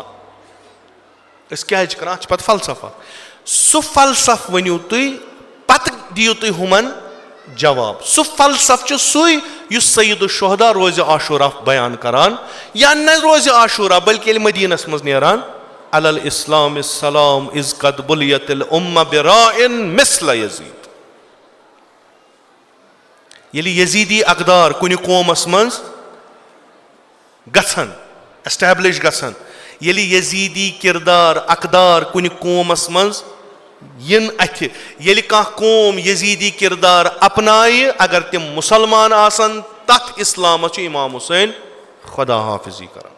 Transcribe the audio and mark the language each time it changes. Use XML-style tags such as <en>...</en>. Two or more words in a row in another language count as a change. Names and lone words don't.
<ks>أسۍ کیازِ چھِ کران؟ اتھ چھُ پتہٕ فلسفہ. سُہ فلسفہٕ ؤنِو تُہۍ, پتہٕ دِیِو تُہۍ ہُمن جواب. سُہ فلسفہٕ چھُ سُے یُس سید الشہدا روزِ عاشورہ بیان کران, یا نہ روزِ عاشورہ بلکہِ ییٚلہِ مدیٖنس منٛز نیران,</ks> <ar>علی الاسلام السلام اذ قد بُلِیت الامہ برائن مثل یزید.</ar> <ks>ییٚلہِ یزیٖدی اقدار کُنہِ قومس منٛز گژھن, ایسٹیبلش گژھن, ییٚلہِ یزیٖدی کِردار اقدار کُنہِ قومس منٛز یِن اَتھِ, ییٚلہِ کانٛہہ قوم یزیٖدی کِردار اپنایہِ, اگر تِم مُسلمان آسن, تتھ اسلامس چھُ امام حُسین خۄدا حافظی کران.</ks>